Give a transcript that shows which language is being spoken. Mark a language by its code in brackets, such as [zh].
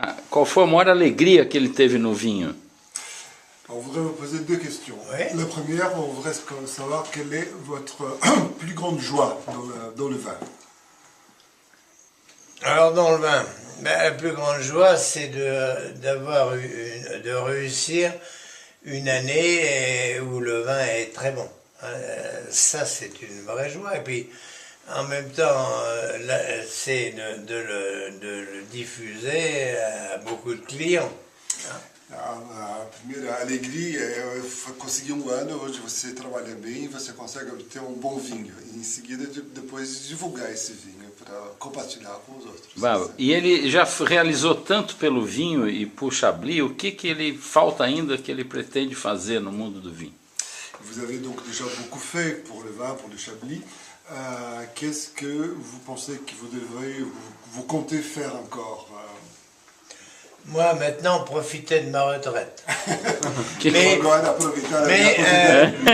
[pt] Qual foi a maior alegria que ele teve no vinho? [fr] On voudrait vous poser deux questions. Ouais. La première, on voudrait savoir quelle est votre plus grande joie dans le vin. Alors dans le vin, la plus grande joie, c'est de réussir une année où le vin est très bon. Ça, c'est une vraie joie. Et puis, en même temps, c'est de le diffuser à beaucoup de clients. [pt] A primeira alegria é conseguir ano onde você trabalha bem e você consegue obter bom vinho. E em seguida, depois divulgar esse vinho para compartilhar com os outros. E ele já realizou tanto pelo vinho e por Chablis, o que ele falta ainda que ele pretende fazer no mundo do vinho? [fr] Vous avez donc déjà beaucoup fait pour le vin, pour le Chablis. Qu'est-ce que vous pensez que vous comptez faire encore? Moi, maintenant, profiter de ma retraite. [pt] Agora aproveitar a minha aposentadoria.